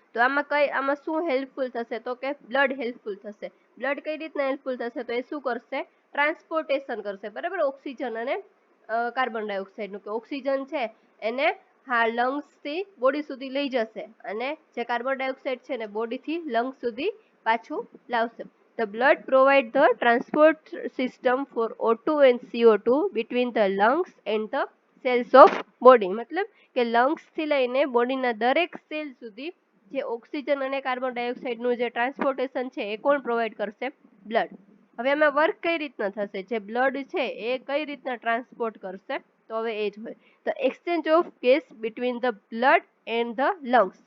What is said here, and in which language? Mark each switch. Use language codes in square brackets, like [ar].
[gu] તો આમાં શું હેલ્પફુલ થશે? તો કે બ્લડ હેલ્પફુલ થશે. બ્લડ કઈ રીતના હેલ્પફુલ થશે? તો એ શું કરશે? ટ્રાન્સપોર્ટેશન કરશે. બરાબર. ઓક્સિજન અને કાર્બન ડાયોક્સાઇડનું, કે ઓક્સિજન છે એને લંગ્સથી બોડી સુધી લઈ જશે અને જે કાર્બન ડાયોક્સાઇડ છે ને બોડીથી લંગ્સ સુધી પાછું લાવશે. [en] The blood provides the transport system for O2 and CO2 between the lungs and the cells of body. [gu] મતલબ કે લંગ્સ થી લઈને બોડીના દરેક સેલ સુધી જે ઓક્સિજન અને કાર્બન ડાયોક્સાઇડનું જે ટ્રાન્સપોર્ટેશન છે એ કોણ પ્રોવાઈડ કરશે? બ્લડ. હવે એમાં વર્ક કઈ રીતના થશે? જે બ્લડ છે એ કઈ રીતના ટ્રાન્સપોર્ટ કરશે? તો હવે એ જ હોય. [en] The exchange of gas between the blood and the lungs.